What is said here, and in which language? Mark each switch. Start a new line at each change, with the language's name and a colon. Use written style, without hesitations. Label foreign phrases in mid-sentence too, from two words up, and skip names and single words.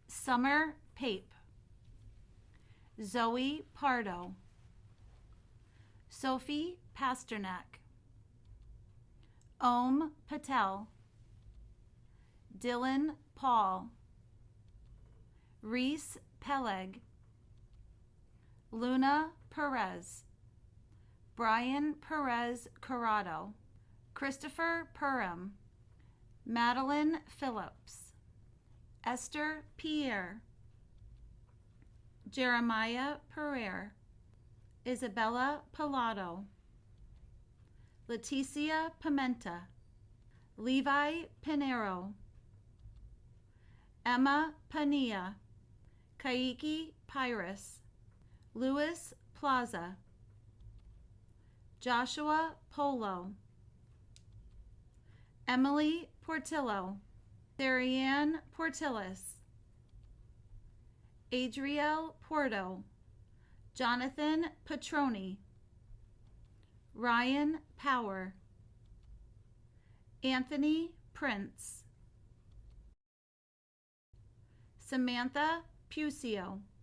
English: Summer Pape, Zoe Pardo, Sophie Pasternak, Om Patel, Dylan Paul, Reese Peleg, Luna Perez, Brian Perez Corrado, Christopher Purim, Madeline Phillips, Esther Pierre, Jeremiah Pereira, Isabella Pilato, Leticia Pimenta, Levi Pinero, Emma Pania, Kaiki Pyrus, Louis Plaza, Joshua Polo, Emily Portillo, Darianne Portillis, Adriel Porto, Jonathan Petroni, Ryan Power, Anthony Prince, Samantha Pucio,